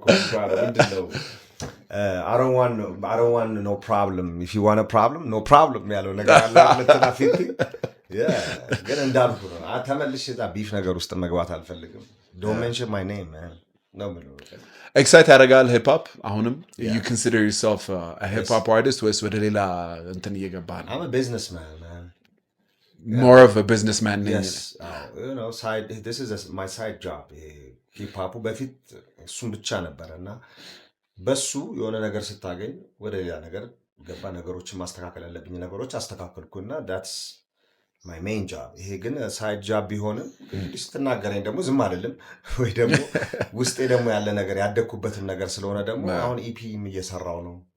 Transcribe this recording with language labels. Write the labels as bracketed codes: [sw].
[en] I don't want no problem. If you want a problem, no problem [am] ያለው ነገር አለ ለተና ፊት ግን እንዳልኩ ነው። ተመልሼ እዛ ቢፍ ነገር ውስጥ መግባት አልፈልግም። [en] Don't mention my name man. No no. [am] ኤክሳይት ያደርጋል ሂፕ ሆፕ አሁንም? [en] You consider yourself a hip hop artist [am] ወይስ ወደ ሌላ እንትን እየገባህ ነው? [en] I'm a businessman man. More of a businessman [am] ነኝ። [en] Yes. You know this is my side job. [am] ሂፕ ሆፑ በፊት እሱም ብቻ ነበርና በሱ የሆነ ነገር ስታገኝ ወደ ሌላ ነገር ገባ። ነገሮችን ማስተካከል ያለብኝ ነገሮች አስተካከልኩና [en] that's my main job። [am] ይሄ ግን ሳይድ ጃብ ቢሆንም እንግዲህ ስትናገረኝ ደግሞ ዝም አይደለም ወይ ደግሞ ውስጤ ደግሞ ያለ ነገር ያደግኩበትን ነገር ስለሆነ ደግሞ አሁን ኢፒም እየሰራው ነው።